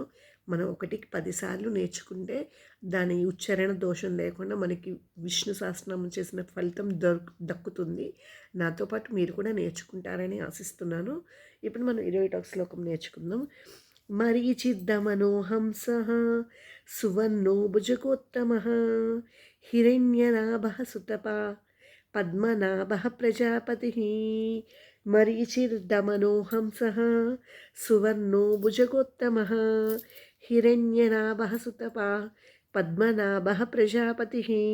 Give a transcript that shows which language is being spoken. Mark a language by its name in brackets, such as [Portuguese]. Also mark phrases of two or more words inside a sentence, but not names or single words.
[Telugu] మనం 1కి 10 సార్లు నేర్చుకుంటే దాని ఉచ్చారణ దోషం లేకుండా మనకి విష్ణు సహస్రనామం చేసిన ఫలితం దక్కుతుంది. నాతో పాటు మీరు కూడా నేర్చుకుంటారని ఆశిస్తున్నాను. ఇప్పుడు మనం 21వ శ్లోకం నేర్చుకుందాం. [Sanskrit] మరీచిద్దమనోహంసః సువర్ణో భుజగోత్తమః हिरण्यनाभः सुतपा पद्मनाभः प्रजापतिः मरीचिर्दमनोहंसः सुवर्णो भुजगोत्तमः हिरण्यनाभः सुतपा पद्मनाभः प्रजापतिः